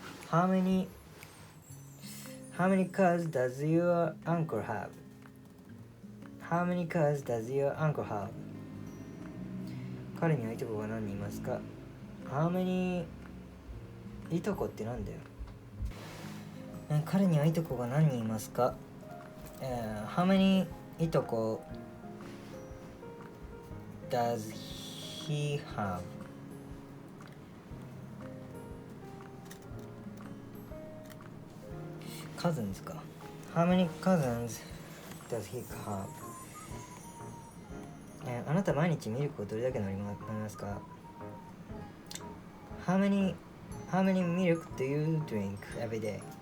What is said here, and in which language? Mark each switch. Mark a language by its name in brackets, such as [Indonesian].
[English] How many cars does your uncle have? How many cars does your uncle have? [Japanese] 彼にはいとこが何人いますか？ [English] How many [Japanese] いとこってなんだよ。彼にはいとこが何人いますか？ [English] How many いとこ does he have? cousins か。How many cousins does he have? [Japanese] あなた毎日ミルクをどれだけ飲みますか？ [English] How many milk do you drink every day?